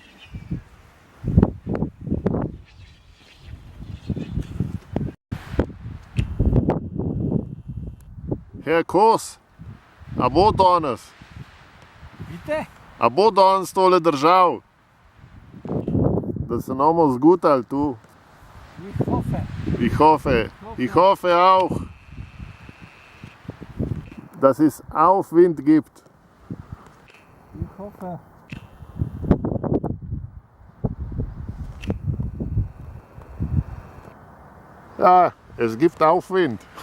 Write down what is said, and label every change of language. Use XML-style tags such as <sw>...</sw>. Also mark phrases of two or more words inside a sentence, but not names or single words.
<sl>Herr Kos, a bo danes? Vidite? A bo danes tole držal? Da se nomo zgutal tu?</sl> <de>Ich hoffe. Ich hoffe auch, dass es Aufwind gibt. Ich hoffe. Ja, es gibt Aufwind.</de>